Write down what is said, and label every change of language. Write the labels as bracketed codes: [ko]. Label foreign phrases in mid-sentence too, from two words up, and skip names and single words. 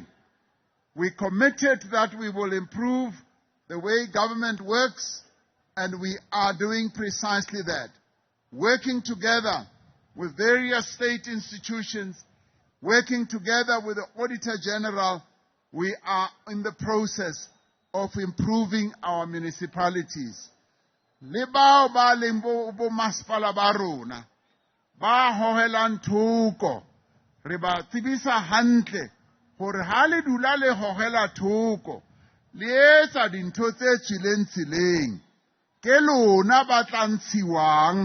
[en] We committed that we will improve the way government works, and we are doing precisely that. Working together with various state institutions, working together with the Auditor General, we are in the process of improving our municipalities. [st] Le bao ba leng bo masepala ba rona ba hohelang thoko re ba tsebisa hantle hore ha le dula le hohela thoko le etsa dintho tse tswileng tseleng ke lona ba tla ntshiwang